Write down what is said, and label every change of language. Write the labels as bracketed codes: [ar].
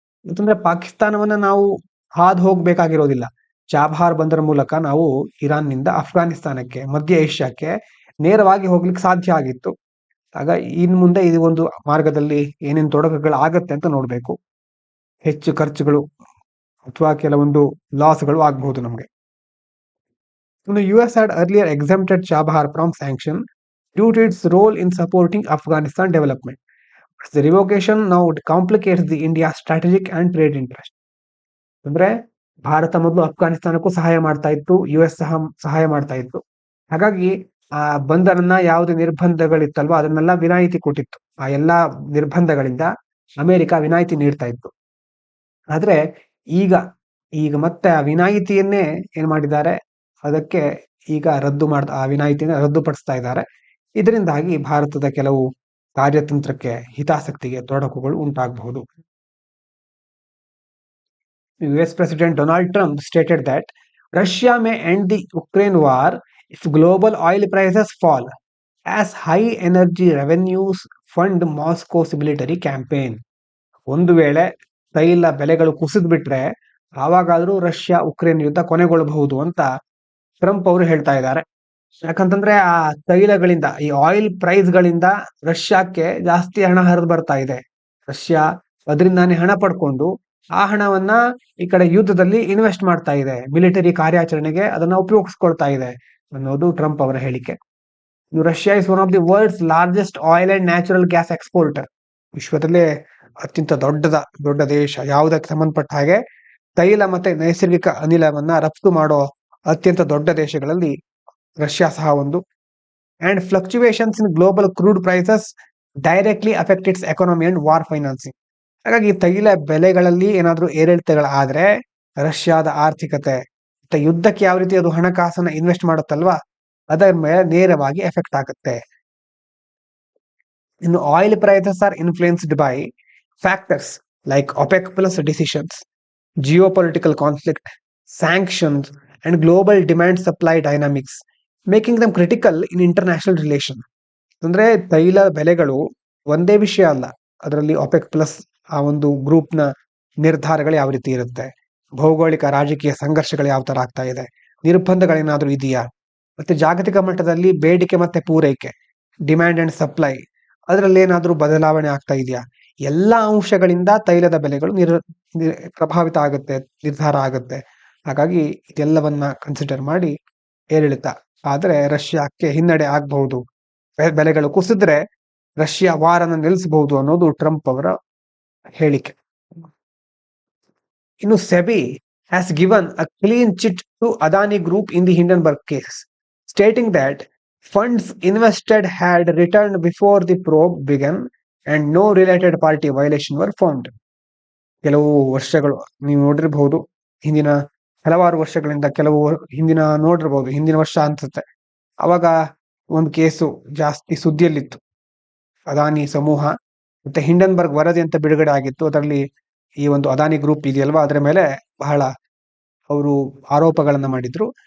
[kn] ಅಂತಂದ್ರೆ ಪಾಕಿಸ್ತಾನವನ್ನ ನಾವು ಹಾದು ಹೋಗ್ಬೇಕಾಗಿರೋದಿಲ್ಲ. ಚಾಬಹಾರ್ ಬಂದರ ಮೂಲಕ ನಾವು ಇರಾನ್ನಿಂದ ಅಫ್ಘಾನಿಸ್ತಾನಕ್ಕೆ, ಮಧ್ಯ ಏಷ್ಯಾಕ್ಕೆ ನೇರವಾಗಿ ಹೋಗ್ಲಿಕ್ಕೆ ಸಾಧ್ಯ ಆಗಿತ್ತು. ಆಗ ಇನ್ ಮುಂದೆ ಈ ಒಂದು ಮಾರ್ಗದಲ್ಲಿ ಏನೇನು ತೊಡಕುಗಳು ಆಗತ್ತೆ ಅಂತ ನೋಡ್ಬೇಕು. ಹೆಚ್ಚು ಖರ್ಚುಗಳು ಅಥವಾ ಕೆಲವೊಂದು ಲಾಸ್ಗಳು ಆಗಬಹುದು ನಮಗೆ. [en] US had earlier exempted Chabahar from sanction due to its role in supporting Afghanistan development. The revocation now complicates the India's strategic and trade interest. [kn] ಅಂದ್ರೆ ಭಾರತ ಮೊದಲು ಅಫ್ಘಾನಿಸ್ತಾನಕ್ಕೂ ಸಹಾಯ ಮಾಡ್ತಾ ಇತ್ತು, US ಸಹ ಸಹಾಯ ಮಾಡ್ತಾ ಇತ್ತು. ಹಾಗಾಗಿ ಆ ಬಂದರನ್ನ ಯಾವುದೇ ನಿರ್ಬಂಧಗಳಿತ್ತಲ್ವ ಅದನ್ನೆಲ್ಲ ವಿನಾಯಿತಿ ಕೊಟ್ಟಿತ್ತು. ಆ ಎಲ್ಲಾ ನಿರ್ಬಂಧಗಳಿಂದ ಅಮೆರಿಕ ವಿನಾಯಿತಿ ನೀಡ್ತಾ ಇತ್ತು. ಆದ್ರೆ ಈಗ ಮತ್ತೆ ಆ ವಿನಾಯಿತಿಯನ್ನೇ ಏನ್ ಮಾಡಿದ್ದಾರೆ, ಅದಕ್ಕೆ ಈಗ ಆ ವಿನಾಯಿತಿಯನ್ನು ರದ್ದುಪಡಿಸ್ತಾ ಇದ್ದಾರೆ. ಇದರಿಂದಾಗಿ ಭಾರತದ ಕೆಲವು ಕಾರ್ಯತಂತ್ರಕ್ಕೆ, ಹಿತಾಸಕ್ತಿಗೆ ತೊಡಕುಗಳು ಉಂಟಾಗಬಹುದು. [en] US President Donald Trump stated that Russia may end the Ukraine war if global oil prices fall, as high energy revenues fund Moscow's military campaign. [kn] ಒಂದು ವೇಳೆ ತೈಲ ಬೆಲೆಗಳು ಕುಸಿದು ಬಿಟ್ರೆ ಆವಾಗಾದ್ರೂ ರಷ್ಯಾ ಉಕ್ರೇನ್ ಯುದ್ಧ ಕೊನೆಗೊಳ್ಳಬಹುದು ಅಂತ ಟ್ರಂಪ್ ಅವರು ಹೇಳ್ತಾ ಇದ್ದಾರೆ. ಯಾಕಂತಂದ್ರೆ ಆ ತೈಲಗಳಿಂದ, ಈ ಆಯಿಲ್ ಪ್ರೈಸ್ ಗಳಿಂದ ರಷ್ಯಾಕ್ಕೆ ಜಾಸ್ತಿ ಹಣ ಹರಿದು ಬರ್ತಾ ಇದೆ. ರಷ್ಯಾ ಅದರಿಂದಾನೇ ಹಣ ಪಡ್ಕೊಂಡು ಆ ಹಣವನ್ನ ಈ ಕಡೆ ಯುದ್ಧದಲ್ಲಿ ಇನ್ವೆಸ್ಟ್ ಮಾಡ್ತಾ ಇದೆ, ಮಿಲಿಟರಿ ಕಾರ್ಯಾಚರಣೆಗೆ ಅದನ್ನ ಉಪಯೋಗಿಸ್ಕೊಳ್ತಾ ಇದೆ ಅನ್ನೋದು ಟ್ರಂಪ್ ಅವರ ಹೇಳಿಕೆ. [en] Russia is one of the world's largest oil and natural gas exporter. [kn] ವಿಶ್ವದಲ್ಲೇ ಅತ್ಯಂತ ದೊಡ್ಡ ದೇಶ. ಯಾವುದಕ್ಕೆ ಸಂಬಂಧಪಟ್ಟ ಹಾಗೆ ತೈಲ ಮತ್ತೆ ನೈಸರ್ಗಿಕ ಅನಿಲವನ್ನ ರಫ್ತು ಮಾಡೋ ಅತ್ಯಂತ ದೊಡ್ಡ ದೇಶಗಳಲ್ಲಿ ರಷ್ಯಾ ಸಹ ಒಂದು. [en] And fluctuations in global crude prices directly affect its economy and war financing. [kn] ಹಾಗಾಗಿ ತೈಲ ಬೆಲೆಗಳಲ್ಲಿ ಏನಾದ್ರೂ ಏರಿಳಿತಗಳಾದ್ರೆ ರಷ್ಯಾದ ಆರ್ಥಿಕತೆ ಮತ್ತೆ ಯುದ್ಧಕ್ಕೆ ಯಾವ ರೀತಿ ಅದು ಹಣಕಾಸನ್ನ ಇನ್ವೆಸ್ಟ್ ಮಾಡುತ್ತಲ್ವಾ, ಅದರ ಮೇಲೆ ನೇರವಾಗಿ ಎಫೆಕ್ಟ್ ಆಗುತ್ತೆ. [en] ಇನ್ನು oil prices are influenced by factors like OPEC plus decisions, geopolitical conflict, sanctions, and global demand supply dynamics, making them critical in international relations. [kn] ಅಂದ್ರೆ ತೈಲ ಬೆಲೆಗಳು ಒಂದೇ ವಿಷಯ ಅಲ್ಲ, ಅದರಲ್ಲಿ OPEC ಪ್ಲಸ್ ಆ ಒಂದು ಗ್ರೂಪ್ನ ನಿರ್ಧಾರಗಳು ಯಾವ ರೀತಿ ಇರುತ್ತೆ, ಭೌಗೋಳಿಕ ರಾಜಕೀಯ ಸಂಘರ್ಷಗಳು ಯಾವ ತರ ಆಗ್ತಾ ಇದೆ, ನಿರ್ಬಂಧಗಳೇನಾದ್ರೂ ಇದೆಯಾ, ಮತ್ತೆ ಜಾಗತಿಕ ಮಟ್ಟದಲ್ಲಿ ಬೇಡಿಕೆ ಮತ್ತೆ ಪೂರೈಕೆ, [en] demand and supply, [kn] ಅದರಲ್ಲಿ ಏನಾದ್ರೂ ಬದಲಾವಣೆ ಆಗ್ತಾ ಇದೆಯಾ, ಎಲ್ಲಾ ಅಂಶಗಳಿಂದ ತೈಲದ ಬೆಲೆಗಳು ಪ್ರಭಾವಿತ ಆಗುತ್ತೆ, ನಿರ್ಧಾರ ಆಗುತ್ತೆ. ಹಾಗಾಗಿ ಇದೆಲ್ಲವನ್ನ ಕನ್ಸಿಡರ್ ಮಾಡಿ ಏರಿಳಿತ ಆದ್ರೆ ರಷ್ಯಾಕ್ಕೆ ಹಿನ್ನಡೆ ಆಗಬಹುದು, ಬೆಲೆಗಳು ಕುಸಿದ್ರೆ ರಷ್ಯಾ ವಾರನ ನಿಲ್ಲಿಸಬಹುದು ಅನ್ನೋದು ಟ್ರಂಪ್ ಅವರ ಹೇಳಿಕೆ. ಇನ್ನು SEBI [en] has given a clean chit to Adani Group in the Hindenburg case, stating that funds invested had returned before the probe began and no related party violation were found. [kn] ಕೆಲವು ವರ್ಷಗಳು ನೀವು ನೋಡಿರಬಹುದು, ಹಿಂದಿನ ಹಲವಾರು ವರ್ಷಗಳಿಂದ ಹಿಂದಿನ ನೋಡಿರ್ಬಹುದು, ಹಿಂದಿನ ವರ್ಷ ಅನ್ಸುತ್ತೆ, ಅವಾಗ ಒಂದು ಕೇಸು ಜಾಸ್ತಿ ಸುದ್ದಿಯಲ್ಲಿತ್ತು. ಅದಾನಿ ಸಮೂಹ ಮತ್ತೆ ಹಿಂಡನ್ಬರ್ಗ್ ವರದಿ ಅಂತ ಬಿಡುಗಡೆ ಆಗಿತ್ತು. ಅದರಲ್ಲಿ ಈ ಒಂದು ಅದಾನಿ ಗ್ರೂಪ್ ಇದೆಯಲ್ವಾ, ಅದರ ಮೇಲೆ ಬಹಳ ಅವರು ಆರೋಪಗಳನ್ನ ಮಾಡಿದ್ರು.